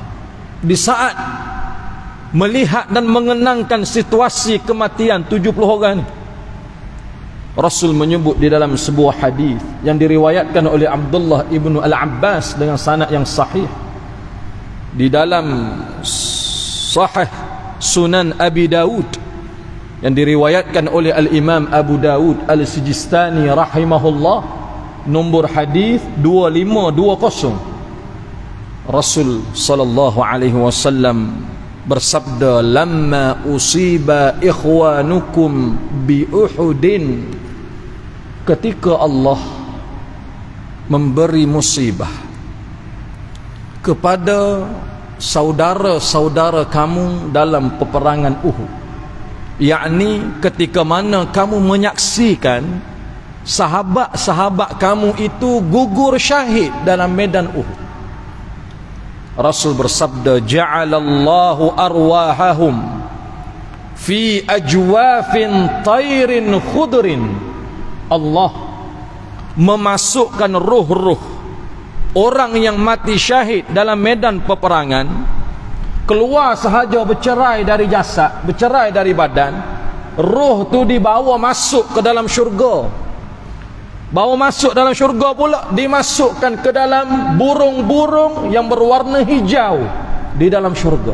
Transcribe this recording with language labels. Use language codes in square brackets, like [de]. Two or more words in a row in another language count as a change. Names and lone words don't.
[ms] Di saat melihat dan mengenangkan situasi kematian 70 orang ni, Rasul menyebut di dalam sebuah hadis yang diriwayatkan oleh Abdullah ibnu Al-Abbas dengan sanad yang sahih di dalam Sahih Sunan Abi Dawud, yang diriwayatkan oleh Al-Imam Abu Dawud Al-Sijistani rahimahullah, nombor hadis 2520. Rasul [ar] صلى الله عليه وسلم [ms] bersabda, [ar] لما أصيب إخوانكم بأحد, [ms] ketika Allah memberi musibah kepada saudara-saudara kamu dalam peperangan Uhud, yakni ketika mana kamu menyaksikan sahabat-sahabat kamu itu gugur syahid dalam medan Uhud. Rasul bersabda, [ar] جعل الله أرواحهم في أجواف طير خضر. [ms] Allah memasukkan ruh-ruh orang yang mati syahid dalam medan peperangan, keluar sahaja bercerai dari jasad, bercerai dari badan, ruh tu dibawa masuk ke dalam syurga. Bawa masuk dalam syurga pula, dimasukkan ke dalam burung-burung yang berwarna hijau di dalam syurga.